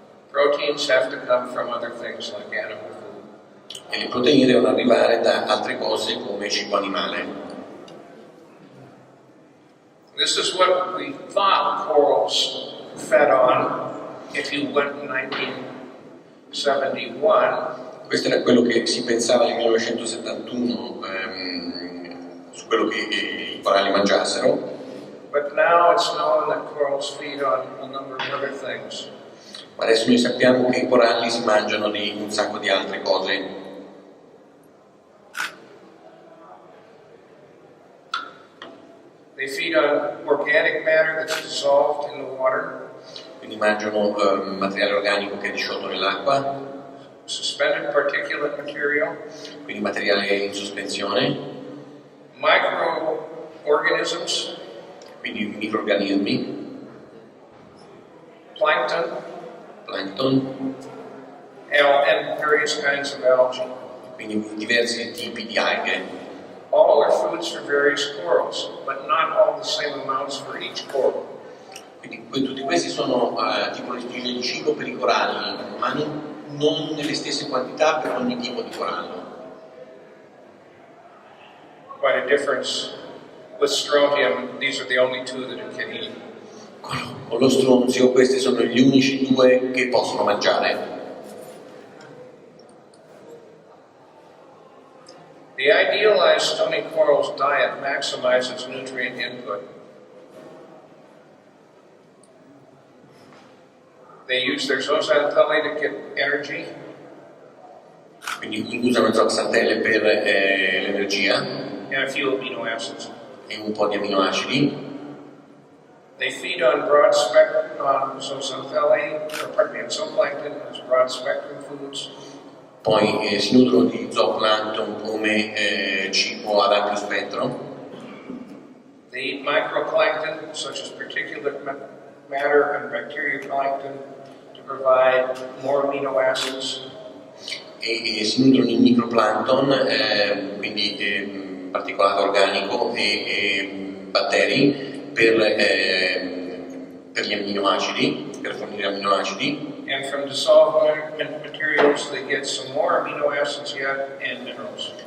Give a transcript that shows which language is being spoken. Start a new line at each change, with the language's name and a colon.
English: Proteins have to come from other things like animal food.
Italian: E le proteine devono arrivare da altre cose come cibo animale.
English: This is what we thought corals fed on if you went in 1971.
Italian: Questo era quello che si pensava nel 1971 su quello che i coralli mangiassero.
English: But now it's known that corals feed on a number of other things.
Italian: Ma adesso noi sappiamo che i coralli si mangiano di un sacco di altre cose.
English: They feed on organic matter that's dissolved in the water,
Italian: Quindi mangiano materiale organico che è disciolto nell'acqua,
English: suspended particulate material,
Italian: quindi materiale in sospensione,
English: microorganisms,
Italian: quindi microrganismi,
English: plankton, and various kinds of algae.
Italian: quindi diversi tipi di alghe.
English: All are foods for various corals, but not all the same amounts for each coral.
Italian: Quindi tutti questi sono tipologie di cibo per i coralli, ma non nelle stesse quantità per ogni tipo di corallo.
English: Quite a difference with strontium. These are the only two that it can eat.
Italian: Con lo stronzio questi sono gli unici due che possono mangiare.
English: The idealized stony coral's diet maximizes nutrient input. They use their zooxanthellae to get energy.
Italian: Quindi usano zooxantelle per l'energia
English: And a few amino acids.
Italian: e un po' di aminoacidi.
English: They feed on broad spectrum on zooxanthellae, on zooplankton as broad spectrum foods.
Italian: Poi si nutrono di zooplancton come cibo ad ampio spettro.
English: They eat microplankton such as particulate matter and bacterioplankton to provide more amino acids.
Italian: E si nutrono di microplancton, quindi particolato organico e batteri per gli amminoacidi, per fornire amminoacidi.
English: And from dissolved materials they get some more amino acids yet and minerals.